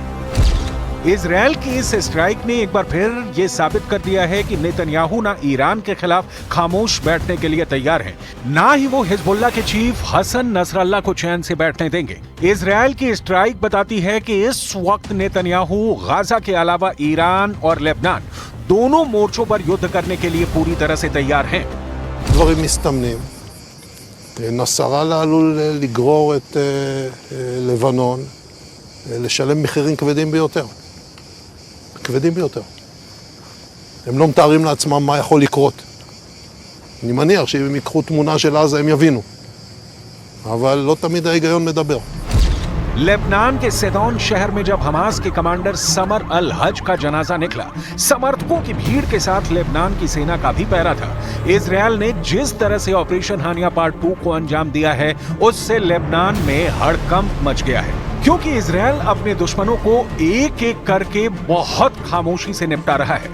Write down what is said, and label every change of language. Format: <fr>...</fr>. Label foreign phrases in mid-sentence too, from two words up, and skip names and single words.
<hi>इजराइल की इस स्ट्राइक ने एक बार फिर यह साबित कर दिया है कि नेतन्याहू ना ईरान के खिलाफ खामोश बैठने के लिए तैयार हैं, ना ही वो हिजबुल्लाह के चीफ हसन नसरल्लाह को चैन से बैठने देंगे। इजराइल की स्ट्राइक बताती है कि इस वक्त नेतन्याहू गाजा के अलावा ईरान और लेबनान दोनों मोर्चों पर युद्ध करने के लिए पूरी तरह से तैयार हैं।</hi> <he>דברים מסתמנים. נסראללה עלול לגרור את לבנון לשלם מחירים כבדים ביותר. כבדים ביותר. הם לא מתארים לעצמם מה יכול לקרות. אני מניח שאם הם יקחו תמונה של עזה הם יבינו. אבל לא תמיד ההיגיון מדבר.</he> <hi>लेबनान के सिदोन शहर में जब हमास के कमांडर समर अल हज का जनाजा निकला, समर्थकों की भीड़ के साथ लेबनान की सेना का भी पहरा था। इजराइल ने जिस तरह से ऑपरेशन हानिया पार्ट 2 को अंजाम दिया है, उससे लेबनान में हड़कंप मच गया है, क्योंकि इजराइल अपने दुश्मनों को एक एक करके बहुत खामोशी से निपटा रहा है।</hi>